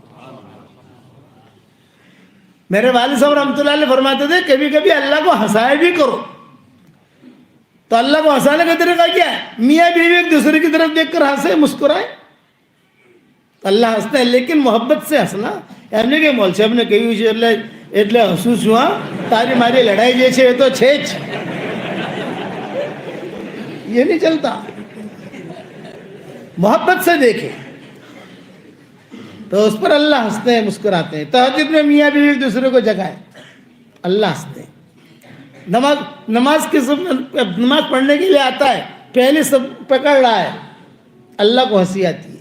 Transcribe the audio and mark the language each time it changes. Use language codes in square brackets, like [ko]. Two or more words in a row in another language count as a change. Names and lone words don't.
[ur] میرے والد صاحب رحمۃ اللہ علیہ فرماتے تھے کبھی کبھی اللہ کو ہنسائے بھی کرو۔ تو اللہ کو ہنسانے کا طریقہ کیا ہے؟ میاں بیوی ایک دوسرے کی طرف دیکھ کر ہنسے، مسکرائے۔ اللہ ہنستے ہیں لیکن محبت سے ہنسنا، یعنی کہ مول صاحب نے کہی [gu] એટલે હસું છું હા તારી મારી લડાઈ જે છે એ તો છે જ، [ur] یہ نہیں چلتا۔ محبت سے دیکھیں تو اس پر اللہ ہنستے ہیں، مسکراتے ہیں۔ تہجد میں میاں بیوی ایک دوسرے کو جگائے، اللہ ہنستے ہیں۔ نماز پڑھنے کے لیے آتا ہے، پہلے سب پکڑ رہا ہے، اللہ کو ہنسی آتی ہے۔